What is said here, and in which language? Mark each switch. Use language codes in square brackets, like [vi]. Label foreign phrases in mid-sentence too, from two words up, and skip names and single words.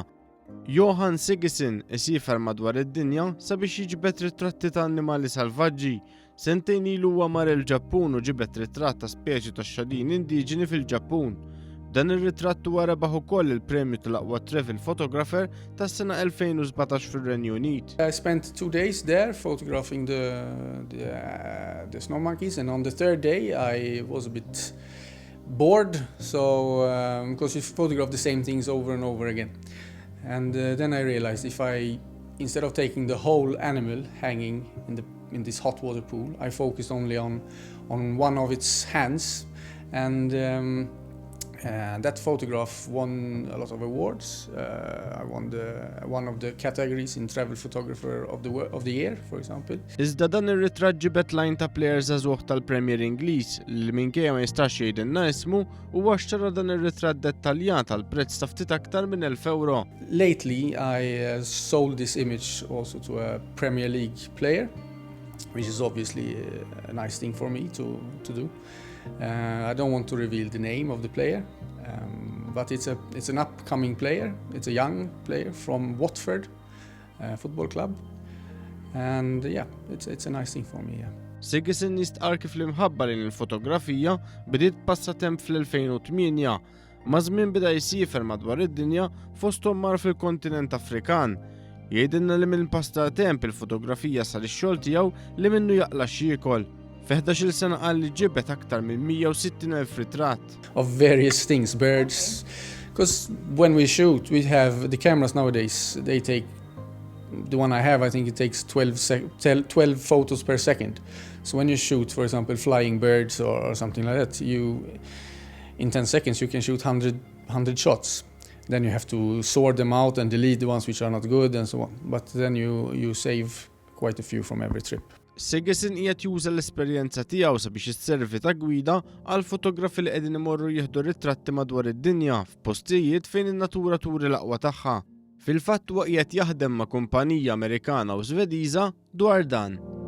[mt] Johan Sigurdsson isiefer madwar id-dinja sabiex jiġbed ritratti ta' annimali salvaġġi. Sentejn ilu huwa mar il-Ġappun u ġibet ritratt ta' speċi tax-xadin indiġeni fil-Ġappun. Dan ir-ritratt huwa rebaħ ukoll il-premju tal-aqwa [en] travel photographer [mt] tas-sena 2017 fir-Renju Unit. [en] I spent 2 days there photographing the snow monkeys, and on the third day I was a bit bored, so because you photograph the same things over and over again. And then I realized instead of taking the whole animal hanging in this hot water pool, I focused only on one of its hands, and that photograph won a lot of awards. I won one of the categories in Travel Photographer of the Year, for example. Iżda dan ir-ritratt ġibet lajn ta' plejer żagħżugħ tal-Premier Ingliż li minkejja ma jistax jgħidilna ismu huwa xtara dan ir-ritratt dettaljat għal prezz ta' ftit aktar minn €1,000. Lately I sold this image also to a Premier League player, which is obviously a nice thing for me to do. I don't want to reveal the name of the player, but it's an upcoming player. It's a young player from Watford football club, and yeah, it's a nice thing for me. Yeah. [mt] Sigurdsson jistqar kif l-imħabba lejn il-fotografija bdiet passatemp fl-2008. Ma' żmien bida jsiefer madwar id-dinja fosthom mar fil-kontinent Afrikan. Jgħidilna li minn passatemp il-fotografija sar ix-xogħol tiegħu li minnu jaqla x'jiekol. F'11 sena qal li ġibet aktar minn 160,000 ritratt. [en] Of various things, birds, because when we shoot, we have the cameras nowadays. They take the one I have. I think it takes 12 photos per second. So when you shoot, for example, flying birds or something like that, in 10 seconds you can shoot 100 shots. Then you have to sort them out and delete the ones which are not good and so on. But then you save quite a few from every trip. [mt] Sigurdsson qiegħed juża l-esperjenza tiegħu sabiex isservi ta' gwida għal fotografi li qegħdin imorru jieħdu ritratti madwar id-dinja f'postijiet fejn in-natura turi l-aqwa tagħha. Fil-fatt huwa qiegħed jaħdem ma' kumpanija Amerikana u Żvediża dwar dan.